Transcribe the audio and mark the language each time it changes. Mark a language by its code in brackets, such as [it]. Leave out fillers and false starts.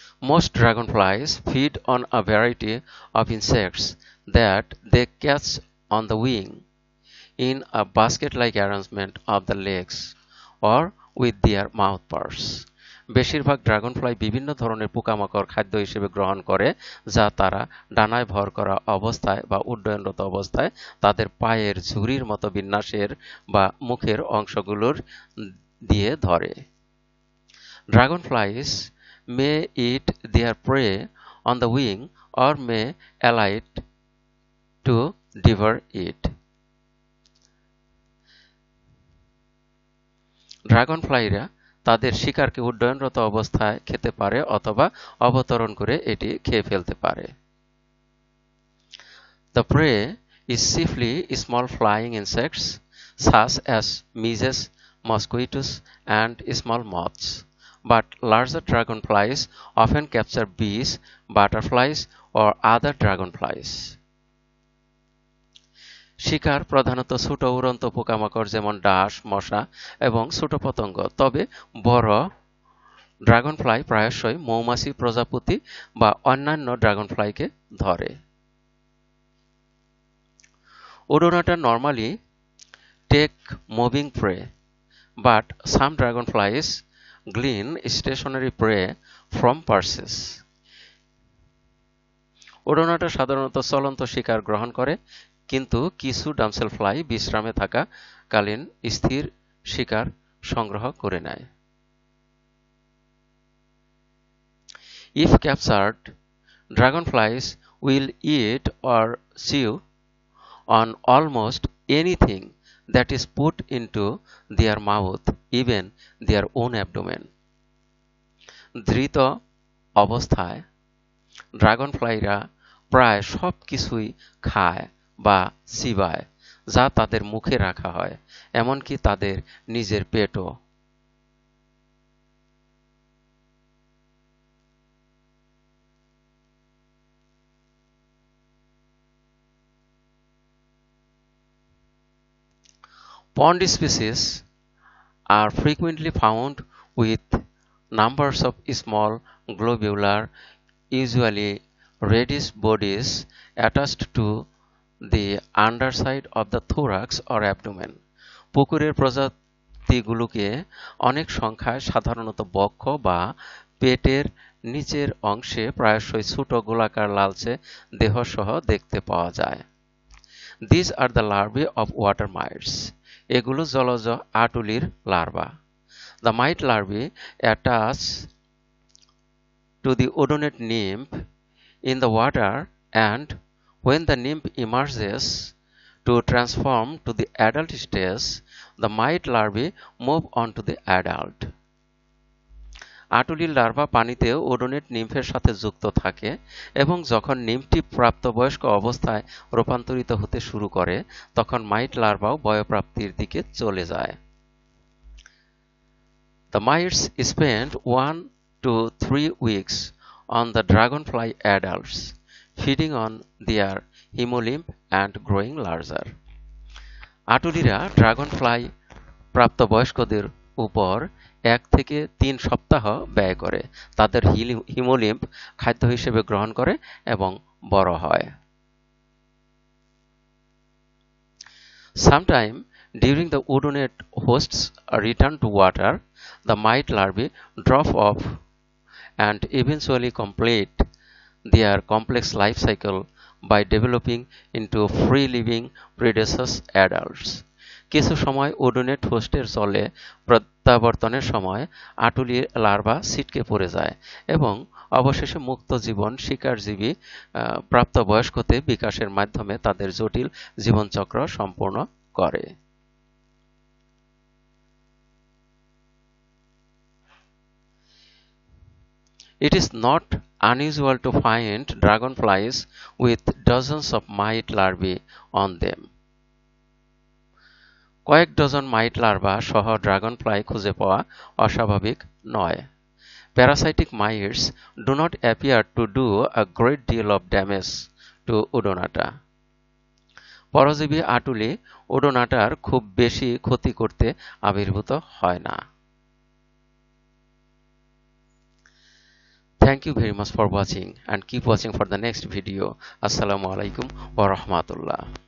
[en] Most dragonflies feed on a variety of insects that they catch on the wing in a basket-like arrangement of the legs or with their mouthparts. [bn] বেশিরভাগ Dragonfly বিভিন্ন ধরনের পোকামাকড় খাদ্য হিসেবে গ্রহণ করে যা তারা ডানায় ভর করা অবস্থায় বা উড্ডয়নরত অবস্থায় তাদের পায়ের ঝুড়ির মতো বিন্যাসের বা মুখের অংশগুলোর দিয়ে ধরে। [en] Dragonflies may eat their prey on the wing or may alight to devour it. [bn] ড্রাগনফ্লাইরা তাদের শিকারকে উড্ডয়নরত অবস্থায় খেতে পারে অথবা অবতরণ করে এটি খেয়ে ফেলতে পারে। [en] The prey is chiefly small flying insects such as midges, mosquitoes, and small moths, but larger dragonflies often capture bees, butterflies, or other dragonflies. [bn] শিকার প্রধানত ছোট উড়ন্ত পোকামাকড় যেমন ডাঁশ, মশা এবং ছোট পতঙ্গ, তবে বড় ড্রাগনফ্লাই প্রায়শই মৌমাছি, প্রজাপতি বা অন্যান্য ড্রাগনফ্লাইকে ধরে। [en] Odonata normally take moving prey, but some dragonflies glean stationary prey from perches. [bn] ওডোনাটা সাধারণত চলন্ত শিকার গ্রহণ করে, কিন্তু কিছু ডামসেলফ্লাই বিশ্রামে থাকা কালীন স্থির শিকার সংগ্রহ করে নেয়। [en] If captured, dragonflies will eat or chew on almost anything that is put into their mouth, even their own abdomen. [bn] ধৃত অবস্থায় ড্রাগনফ্লাইরা প্রায় সব কিছুই খায় বা চিবায় যা তাদের মুখে রাখা হয়, এমনকি তাদের নিজের পেটও। [en] Pond species are frequently found with numbers of small globular, usually reddish bodies attached to the underside of the thorax or abdomen. [bn] পুকুরের প্রজাতিগুলোকে অনেক সংখ্যায় সাধারণত বক্ষ বা পেটের নিচের অংশে প্রায়শই ছোট গোলাকার লালচে দেহসহ দেখতে পাওয়া যায়। [en] These are the larvae of water mites. [bn] এগুলো জলজ আটুলির larva. [en] The mite larvae attach to the odonate nymph in the water, and when the nymph emerges to transform to the adult stage, the mite larvae move on to the adult. [bn] আটুলির larva পানিতে ওডোনেট নিম্ফের সাথে যুক্ত থাকে এবং যখন নিম্ফটি প্রাপ্তবয়স্ক অবস্থায় রূপান্তরিত হতে শুরু করে তখন মাইট লার্ভাও বয়ঃপ্রাপ্তির দিকে চলে যায়। [en] The mites spend 1 to 3 weeks on the dragonfly adults, feeding on their hemolymph and growing larger. [bn] আটুলিরা Dragonfly প্রাপ্তবয়স্কদের উপর 1 থেকে 3 সপ্তাহ ব্যয় করে, তাদের হিমোলিম্ফ খাদ্য হিসেবে গ্রহণ করে এবং বড় হয়। [en] Sometime during the odonate host's return to water, the mite larvae drop off and eventually complete their complex life cycle by developing into free-living predaceous adults. [bn] কিছু সময় ওডোনেট হোস্টের জলে প্রত্যাবর্তনের সময় আটুলির লার্ভা ছিটকে পড়ে যায় এবং অবশেষে মুক্ত জীবন শিকারজীবী প্রাপ্তবয়স্কতে বিকাশের মাধ্যমে তাদের জটিল জীবনচক্র সম্পূর্ণ করে। [en] It is not unusual to find dragonflies with dozens of mite larvae on them. [bn] কয়েক ডজন মাইট লার্ভা সহ ড্রাগনফ্লাই খুঁজে পাওয়া অস্বাভাবিক নয়। [en] Parasitic mites do not appear to do a great deal of damage to Odonata. [bn] পরজীবী আটুলি ওডোনাটার খুব বেশি ক্ষতি করতে আবির্ভূত হয় না। [en] Thank you very much for watching and keep watching for the next video. [ar] Assalamu alaikum wa rahmatullah.